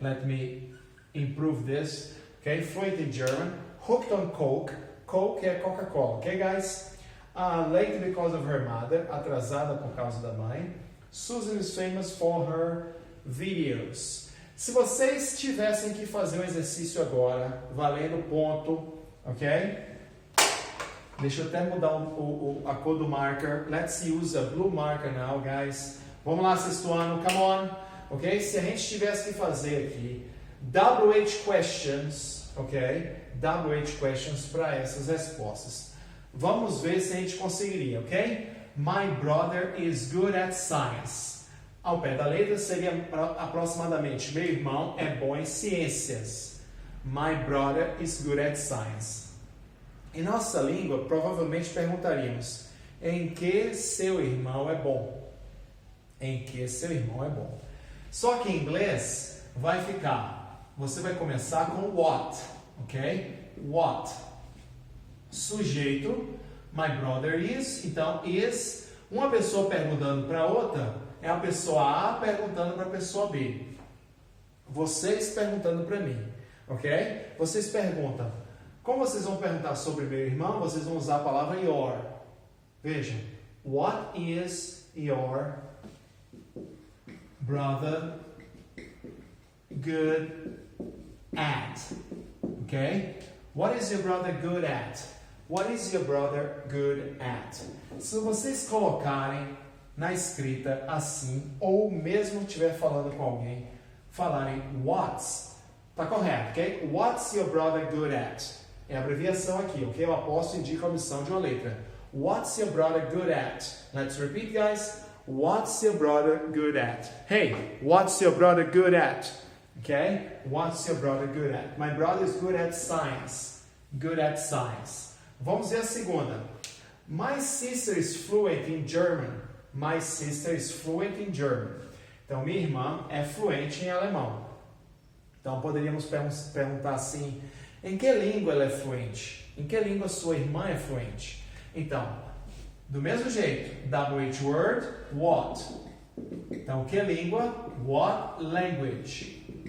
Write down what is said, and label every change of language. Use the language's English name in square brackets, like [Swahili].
[English] Let me improve this, okay? Fluent in German, hooked on Coke, Coke é Coca-Cola, okay, guys? Late because of her mother, [Portuguese] atrasada por causa da mãe. [English] Susan is famous for her videos. [Portuguese] Se vocês tivessem que fazer um exercício agora, valendo ponto, ok? Deixa eu até mudar a cor do marker. [English] Let's use a blue marker now, guys. [Portuguese] Vamos lá, sexto ano, [English] come on. [Portuguese] Ok? Se a gente tivesse que fazer aqui WH questions, ok? WH questions para essas respostas. Vamos ver se a gente conseguiria, ok? [English] My brother is good at science. [Portuguese] Ao pé da letra seria aproximadamente: meu irmão é bom em ciências. [English] My brother is good at science. [Portuguese] Em nossa língua, provavelmente perguntaríamos: em que seu irmão é bom? Em que seu irmão é bom? Só que em inglês vai ficar, você vai começar com what, ok? What? Sujeito, [English] my brother is, [Portuguese] então is, uma pessoa perguntando para outra, é a pessoa A perguntando para a pessoa B. Vocês perguntando para mim, ok? Vocês perguntam, como vocês vão perguntar sobre meu irmão, vocês vão usar a palavra your. [English] Vejam, what is your brother good at? Ok? What is your brother good at? What is your brother good at? [Portuguese] Se vocês colocarem na escrita assim, ou mesmo estiver falando com alguém, falarem what's, tá correto, ok? [English] What's your brother good at? [Portuguese] É a abreviação aqui, ok? O apóstolo indica a omissão de uma letra. [English] What's your brother good at? Let's repeat, guys. What's your brother good at? Hey, what's your brother good at? Okay? What's your brother good at? My brother is good at science. Good at science. [Portuguese] Vamos ver a segunda. [English] My sister is fluent in German. My sister is fluent in German. [Portuguese] Então, minha irmã é fluente em alemão. Então, poderíamos perguntar assim, em que língua ela é fluente? Em que língua sua irmã é fluente? Então, do mesmo jeito, WH word, what? Então, que língua? [English] What language?